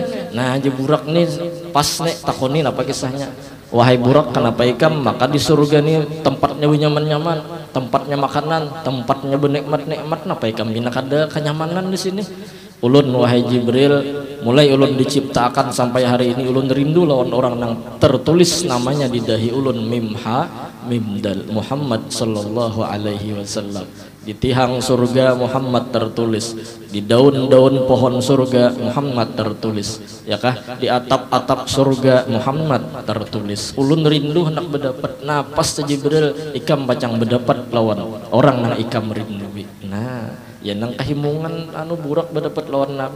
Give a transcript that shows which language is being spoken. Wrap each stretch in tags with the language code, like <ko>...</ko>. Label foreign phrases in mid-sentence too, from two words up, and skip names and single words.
<bjn>Nah aja burak nih pas nih takonin apa kisahnya wahai burak kenapa ikam maka di surga nih tempatnya nyaman-nyaman tempatnya makanan tempatnya benikmat-nikmat napa ikam bina kada kenyamanan di sini ulun wahai Jibril mulai ulun diciptakan sampai hari ini ulun rindu lawan orang yang tertulis namanya di dahi ulun mimha mimdal Muhammad</bjn> <ar>صلى الله عليه وسلم</ar> <bjn>di tihang surga Muhammad tertulis di daun-daun pohon surga Muhammad tertulis ya kah di atap-atap surga Muhammad tertulis ulun rindu hendak berdapat napas Jibril ikam bacang berdapat lawan orang nang ikam rindu nah ya nang kahimungan anu burak berdapat lawan Nabi.</bjn>